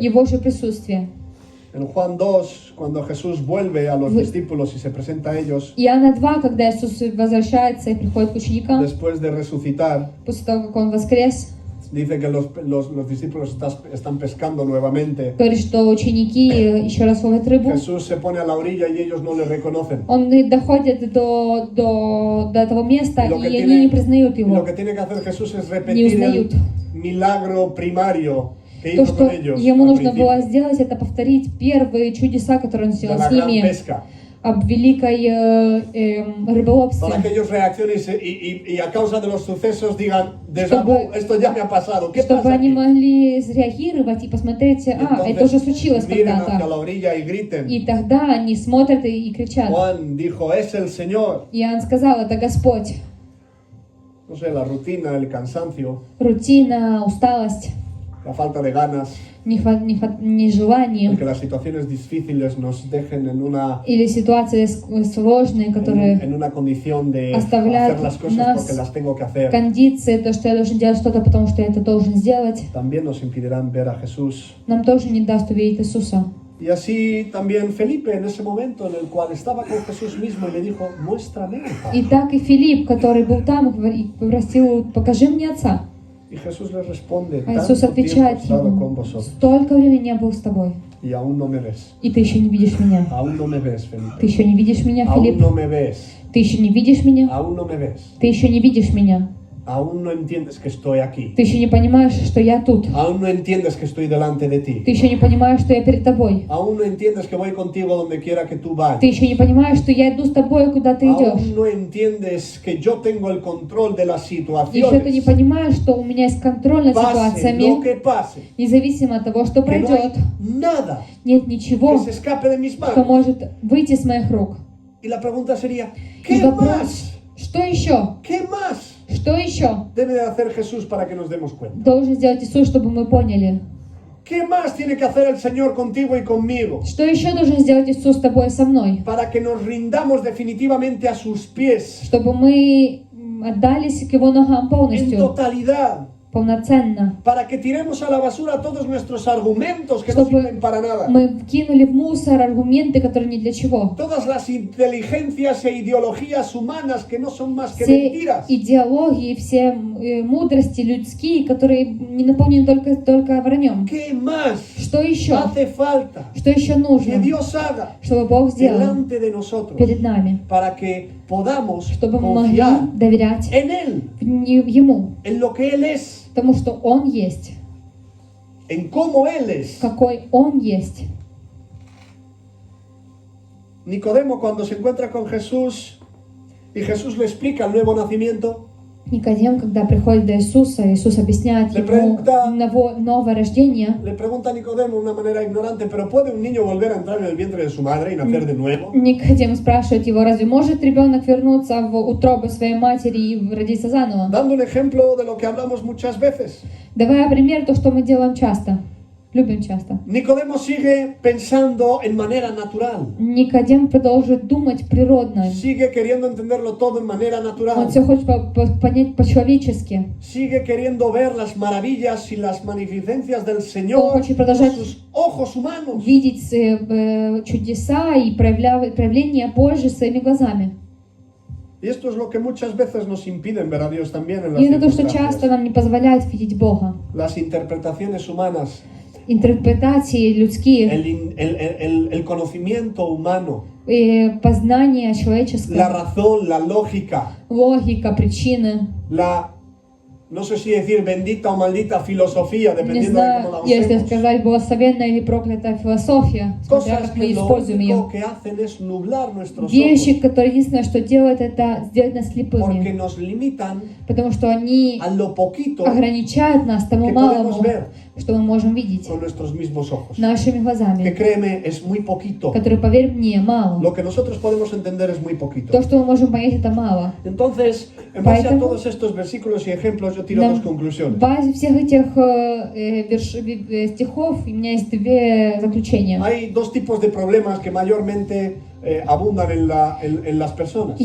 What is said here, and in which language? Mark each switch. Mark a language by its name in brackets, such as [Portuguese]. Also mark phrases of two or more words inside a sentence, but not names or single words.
[Russian] Его же присутствие. [Spanish] En Juan 2, cuando Jesús vuelve a los discípulos y se presenta a ellos, [Russian] Иоанна 2, когда Иисус возвращается и приходит к ученикам, [Spanish] después de resucitar, [Russian] после того, как Он воскрес, [Spanish] dice que los discípulos están pescando nuevamente. [Russian] говорит, что ученики еще раз ловят рыбу. [Spanish] Jesús se pone a la orilla y ellos no le reconocen. [Russian] Он доходит до этого места, [Spanish] Lo que [Russian] и они [Spanish] tiene- [Russian] не признают [Spanish] Y lo [Russian] Его. [Spanish] que tiene que hacer Jesús es [Russian] Не [Spanish] repetir el [Russian] узнают. [Spanish] milagro primario que [Russian] То, [Spanish] hizo con [Russian] что [Spanish] ellos [Russian] Ему [Spanish] al [Russian] нужно было [Spanish] principio, [Russian] сделать, это повторить первые чудеса, которые Он [Spanish] de [Russian] сделал [Spanish] la [Russian] с [Spanish] gran [Russian] ними, [Spanish] pesca, [Russian] об великой рыболовстве. [Spanish] para que ellos reaccionen y a causa de los sucesos digan, déjà [Russian] Чтобы- [Spanish] vu, esto ya me ha pasado, ¿qué [Russian] Чтобы [Spanish] pasa [Russian] они [Spanish] aquí? [Russian] могли среагировать и посмотреть, [Spanish] Y [Russian] это уже случилось [Spanish] miren hacia [Russian] когда-то. [Spanish] la orilla y griten. [Russian] И тогда они смотрят и кричат. [Spanish] Juan dijo, es el Señor. [Russian] Иоанн сказал, это Господь. [Spanish] No sé, la rutina, el cansancio, [Russian] Рутина, усталость, [Spanish] la falta de ganas, el [Russian] нежелание [Spanish] que las situaciones difíciles nos dejen en una, [Russian] или ситуации сложные, которые [Spanish] en una condición de [Russian] оставляют [Spanish] hacer las cosas [Russian] нас [Spanish] porque las tengo que hacer. [Russian] кондиции, то, что я должен делать что-то, потому что я это должен сделать, [Spanish] También nos impedirán ver a Jesús. [Russian] нам тоже не даст увидеть Иисуса. [Spanish] Y así también Felipe en ese momento en el cual estaba con Jesús mismo y le dijo, muéstrame al Padre. [Russian] И так и Филипп, который был там, и попросил, покажи мне Отца. [Spanish] Y Jesús le responde, [Russian] А Иисус [Spanish] tanto tiempo he [Russian] отвечает [Spanish] estado con [Russian] ему, [Spanish] vosotros [Russian] столько времени я был с тобой, [Spanish] y aún no me ves. [Russian] и ты еще не видишь меня. [Spanish] Aún no me ves, [Russian] Ты [Spanish] Felipe. [Russian] еще не видишь меня, [Spanish] Aún [Russian] Филипп. [Spanish] no me ves. [Russian] Ты еще не видишь меня. [Spanish] Aún no me ves. [Russian] Ты еще не видишь меня. [Spanish] Aún no entiendes que estoy aquí. [Russian] Ты еще не понимаешь, что я тут. [Spanish] Aún no entiendes que estoy delante de ti. [Russian] Ты еще не понимаешь, что я перед тобой. [Spanish] Aún no entiendes que voy contigo donde quiera que tú [Russian] Ты [Spanish] vayas. [Russian] еще не понимаешь, что я иду с тобой, куда ты идешь. [Spanish] Aún no entiendes que yo tengo el control de las [Russian] Еще ты не [Spanish] situaciones. [Russian] понимаешь, что у меня есть контроль над [Spanish] Pase lo [Russian] ситуациями, [Spanish] que pase. [Russian] независимо от того, что [Spanish] Que no hay [Russian] пройдет. [Spanish] nada [Russian] Нет [Spanish] que [Russian] ничего, [Spanish] se escape de mis [Russian] что [Spanish] manos. [Russian] может выйти с моих рук. [Spanish] Y la pregunta sería, [Russian] И [Spanish] ¿qué [Russian] вопрос, [Spanish] más? [Russian] что еще? [Spanish] ¿Qué más [Russian] Что еще [Spanish] debe de hacer Jesús para que nos demos cuenta? [Russian] должен сделать Иисус, чтобы мы поняли? [Spanish] ¿Qué más tiene que hacer el Señor contigo y conmigo [Russian] Что еще должен сделать Иисус с тобой и со мной? [Spanish] para que nos rindamos definitivamente a sus pies [Russian] Чтобы мы отдались к Его ногам [Spanish] en [Russian] полностью, [Spanish] totalidad? [Russian] полноценно. [Spanish] Para que tiremos a la basura todos nuestros argumentos que no [Russian] Чтобы [Spanish] sirven para nada. [Russian] мы вкинули в мусор аргументы, которые ни для чего. [Spanish] Todas las inteligencias e ideologías humanas que no son más que [Russian] Все [Spanish] mentiras. [Russian] идеологии, все мудрости людские, которые не наполнены только враньем. [Spanish] ¿Qué más [Russian] Что еще? [Spanish] hace falta [Russian] Что еще [Spanish] que [Russian] нужно, [Spanish] Dios haga [Russian] чтобы Бог сделал [Spanish] delante de nosotros [Russian] перед нами? [Spanish] para que podamos [Russian] Чтобы мы могли [Spanish] confiar [Russian] доверять [Spanish] en Él, [Russian] Ему, [Spanish] en lo que Él es, [Russian] потому что Он есть, [Spanish] en cómo Él es? [Russian] какой Он есть. [Spanish] Nicodemo, cuando se encuentra con Jesús y Jesús le explica el nuevo nacimiento, [Russian] Никодим, когда приходит до Иисуса, Иисус объясняет [Spanish] Le [Russian] ему [Spanish] pregunta- [Russian] новое рождение. [Spanish] le pregunta a Nicodemo de una manera ignorante, ¿pero puede un niño volver a entrar en el vientre de su madre y nacer de nuevo? [Russian] Никодим спрашивает его, разве может ребенок вернуться в утробу своей матери и родиться заново? [Spanish] Dando un ejemplo de lo que hablamos muchas veces. [Russian] Давая пример, то, что мы делаем часто, любим часто. [Spanish] Nicodemo sigue pensando en manera natural. [Russian] Никодим продолжит думать природно. [Spanish] Sigue queriendo entenderlo todo en manera [Russian] Он [Spanish] natural. [Russian] все хочет понять по-человечески. [Spanish] Sigue queriendo ver las maravillas y las magnificencias del Señor [Russian] хочет [Spanish] con [Russian] продолжать [Spanish] sus ojos humanos. [Russian] Видеть чудеса и проявления Божьи своими глазами. [Spanish] Y esto es lo que muchas veces nos impiden ver a Dios también en las [Russian] И это то, что часто [Spanish] circunstancias. [Russian] нам не позволяет видеть Бога. [Spanish] Las interpretaciones humanas, [Russian] Интерпретации людские, [Spanish] el conocimiento humano, [Russian] познание [Spanish] la [Russian] человеческое, [Spanish] razón, la lógica, [Russian] логика, причины. [Spanish] la, no sé si decir bendita o maldita filosofía, [Russian] Не [Spanish] dependiendo de cómo [Russian] знаю, [Spanish] la [Russian] если [Spanish] usemos. [Russian] сказать благословенная или проклятая философия, смотря [Spanish] Cosas [Russian] как мы [Spanish] que lo [Russian] используем ее. [Spanish] único que hacen es nublar nuestros [Russian] Вещи, [Spanish] ojos, [Russian] которые единственное, что делают, это сделать нас [Spanish] porque [Russian] слепыми. [Spanish] nos limitan [Russian] Потому что они [Spanish] a lo poquito [Russian] ограничают нас тому [Spanish] que [Russian] малому, [Spanish] podemos ver. [Russian] что мы можем видеть [Spanish] con nuestros mismos ojos. [Russian] нашими [Spanish] Que [Russian] глазами, [Spanish] créeme, es muy poquito. [Russian] которые, поверь мне, мало. [Spanish] Lo que nosotros podemos entender es muy poquito. [Russian] То, что мы можем понять, это мало. [Spanish] Entonces, en base a [Russian] Поэтому [Spanish] todos estos versículos y ejemplos, yo tiro [Russian] Нам [Spanish] dos conclusiones. [Russian] в базе всех этих стихов у меня есть две заключения. [Spanish] Hay dos tipos de problemas que mayormente abundan en las personas.